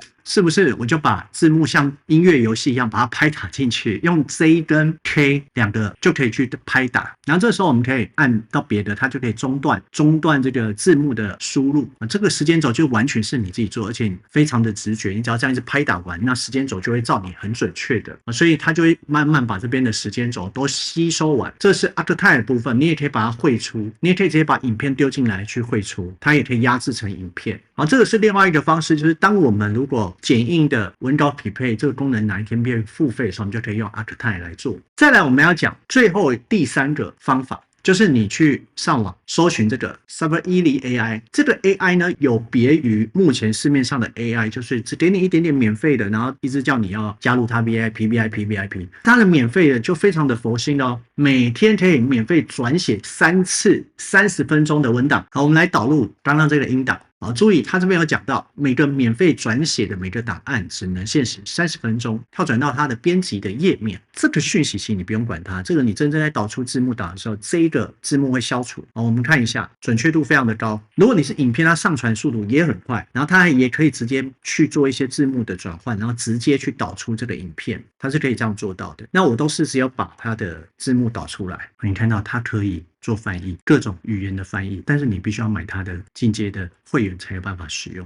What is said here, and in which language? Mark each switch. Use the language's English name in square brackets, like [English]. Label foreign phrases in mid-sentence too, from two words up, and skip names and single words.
[Chinese] 是不是我就把字幕像音樂遊戲一樣把它拍打進去，用 J 跟 K 2個就可以去拍打，然後這時候我們可以按到別的，它就可以中斷這個字幕的輸入。這個時間軸就完全是你自己做，而且非常的直覺，你只要這樣一直拍打完，那時間軸就會照你很準確的，所以它就會慢慢把這邊的時間軸都吸收完。這是 Archetype 的部分，你也可以把它匯出，你也可以直接把影片丟進來去匯出，它也可以壓制成影片。好，這個是另外一個方式，就是當我們如果剪映的文稿匹配這個功能哪一天變付費的時候，我們就可以用 Archetype 來做。再來我們要講最後第3個方法，就是你去上網搜尋這個 Cyberilly AI。這個 AI 呢，有別於目前市面上的 AI， 就是只給你一點點免費的，然後一直叫你要加入它 VIP。它的免費的就非常的佛心哦，每天可以免費轉寫3次30分鐘的文檔。好，我們來導入剛剛這個音檔。好，注意，他這邊有講到，每個免費轉寫的每個檔案只能限時30分鐘，跳轉到它的編輯的頁面。這個訊息其實你不用管它，這個你真正在導出字幕檔的時候，這一個字幕會消除。好，我們看一下，準確度非常的高。如果你是影片，它上傳速度也很快，然後它也可以直接去做一些字幕的轉換，然後直接去導出這個影片，它是可以這樣做到的。那我都是只有把它的字幕導出来，你看到它可以做翻譯，各種語言的翻譯，但是你必須要買它的進階的會員才有辦法使用。